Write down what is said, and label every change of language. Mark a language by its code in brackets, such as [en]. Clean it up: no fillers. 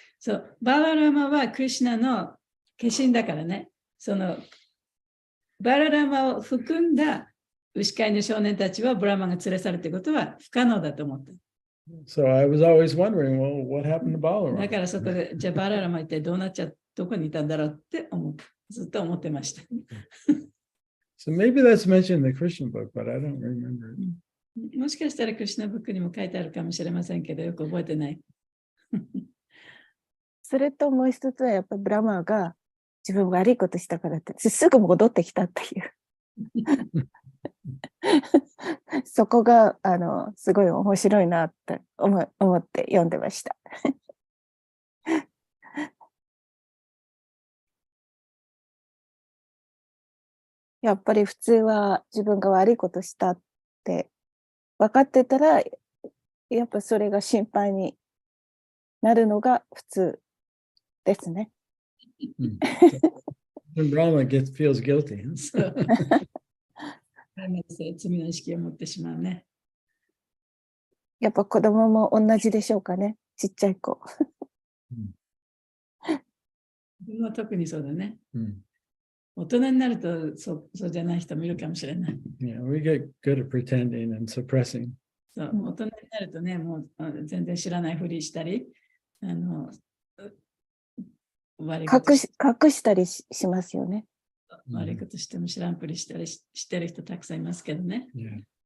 [ja] そう、バララマはクリシュナの化身だからね。バララマを含んだ牛飼いの少年たちはブラマが連れ去るってことは不可能だと思った。 [en] So I was always wondering, well, what happened to Balaram? [ja] だからそこで、じゃあバララマ一体どこにいたんだろうってずっと思ってました。 [en] So maybe that's mentioned in the Christian book, but I don't remember it. [ja] もしかしたらクリシュナブックにも書いてあるかもしれませんけど、よく覚えてない。それともう一つはやっぱりブラマーが自分悪いことしたからってすぐ戻ってきたっていうそこがすごい面白いなって思って読んでましたやっぱり普通は自分が悪いことしたって分かってたらやっぱそれが心配になるのが普通ですね。 [en] When Brahma feels guilty. [ja] 罪の意識を持ってしまうね。やっぱ子供も同じでしょうかね。ちっちゃい子。特にそうだね。大人になるとそうじゃない人もいるかもしれない。 [en] Yeah, we get good at pretending and suppressing. [ja] そう、大人になるとね、もう全然知らないふりしたり、悪いこと隠したりしますよね。悪いことしても知らんぷりしたりしてる人たくさんいますけどね。 [en] Yeah.